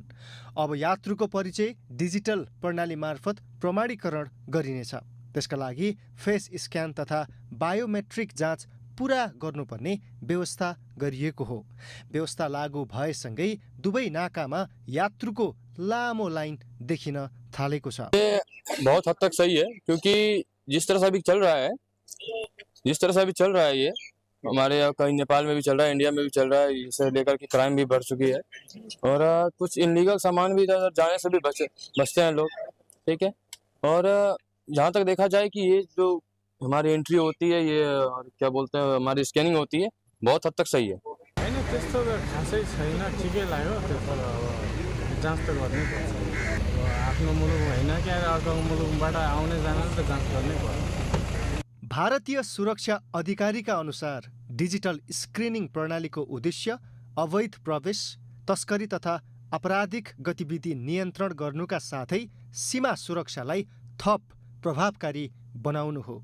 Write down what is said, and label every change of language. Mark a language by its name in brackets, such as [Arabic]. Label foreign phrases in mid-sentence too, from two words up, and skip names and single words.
[Nepali] अब यात्रुको परिचय डिजिटल प्रणाली मार्फत प्रमाणीकरण गरिनेछ। त्यसका लागि फेस स्क्यान तथा बायोमेट्रिक जाँच पुरा गर्नुपर्ने व्यवस्था गरिएको हो। व्यवस्था लागू भएसँगै दुवै नाकामा यात्रुको लामो लाइन देखिन थालेको छ। [Hindi] ये बहुत हद तक सही है, क्योंकि जिस तरह से अभी चल रहा है ये हमारे यहाँ कहीं नेपाल में भी चल रहा है, इंडिया में भी चल रहा है। इसे लेकर के क्राइम भी बढ़ चुकी है और कुछ इलीगल सामान भी इधर जाने से भी बचते हैं लोग, ठीक है। और जहाँ तक देखा जाए कि ये जो हमारी एंट्री होती है, ये क्या बोलते हैं, हमारी स्कैनिंग होती है, बहुत हद तक सही है। [Nepali] त्यस्तो त खासै छैन, ठिकै लाग्यो। त्यो त अब जाँच त गर्नै पर्छ। आफ्नो मुलुक होइन क्या, अर्को मुलुकबाट आउने जानेले त जाँच गर्नै पर्छ। भारतीय सुरक्षा अधिकारीका अनुसार डिजिटल स्क्रिनिङ प्रणालीको उद्देश्य अवैध प्रवेश, तस्करी तथा आपराधिक गतिविधि नियन्त्रण गर्नुका साथै सीमा सुरक्षालाई थप प्रभावकारी बनाउनु हो।